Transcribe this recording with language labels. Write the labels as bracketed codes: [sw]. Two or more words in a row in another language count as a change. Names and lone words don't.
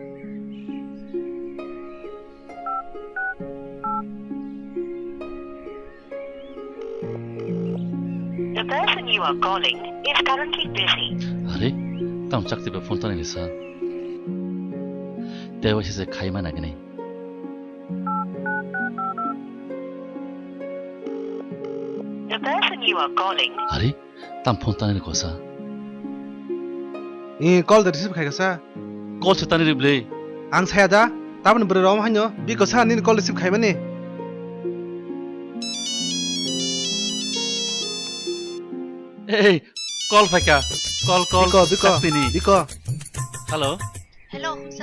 [en] The person you are calling is currently busy. [trp] अरे ताम चाकति बे फोन ताने निसा देवासिसे खायमा नागने [en] The person you are calling [trp] अरे ताम फोन ताने कोसा ए कल द रिसिभ खायगासा कल से ताने रिब्ले आं सायादा ताबन बोरै राव हान्यो बिको सा निन कल रिसिभ खायमाने ए कल फाइका कल बिको बिको हेलो हेलो हमसा